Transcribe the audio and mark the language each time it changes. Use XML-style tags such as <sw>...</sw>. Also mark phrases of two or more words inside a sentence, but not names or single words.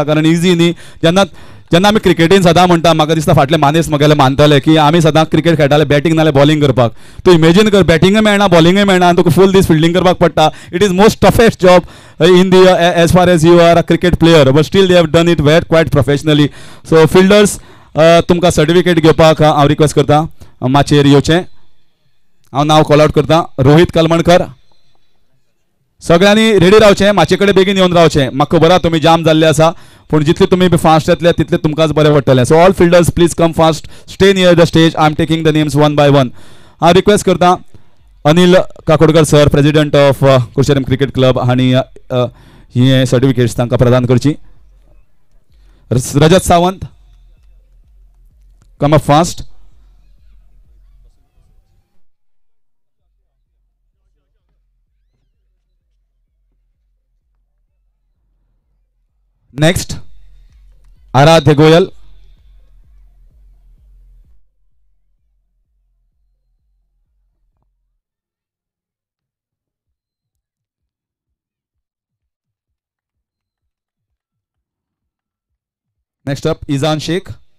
<kok>कारण इजी न्ही. जेन्ना आमी क्रिकेटीन सदां म्हणटा, म्हाका दिसता फाटले मानेस म्हगेले मानताले की आमी सदां क्रिकेट खेळटाले बॅटींग नाल्यार बॉलिंग करपाक. तूं इमेजीन कर, बॅटिंगय मेळना बॉलिंगय मेळना आनी तुका फूल दीस फिल्डिंग करपाक पडटा.</kok> <en>It is most toughest job in the as far as you are a cricket player, but still they have done it quite professionally.</en> <kok>सो फिल्डर्स तुमकां सर्टिफिकेट घेवपाक हांव रिक्वेस्ट करता माचयेर येवचें. हांव नांव कॉल आउट करता. रोहित कलमणकर, सगळ्यांनी रेडी रावचें, माचे कडेन बेगीन येवन रावचें. म्हाका खबर आसा तुमी जाम जाल्ले आसा, पूण जितले तुमी फास्ट येतले तितले तुमकांच बरें पडटलें.</kok> <en>So all fielders please come fast, stay near the stage. I am taking the names one by one.</en> <kok>हांव रिक्वेस्ट करता अनिल काकोडकर सर,</kok> <en>President of Curchorem Cricket Club,</en> <kok>हांणी ही सर्टिफिकेट्स तांकां प्रदान करची.</kok> <en>रजत सावंत, come up fast. Next, Aradhya Goyal. Next up, Izan Sheikh.</en>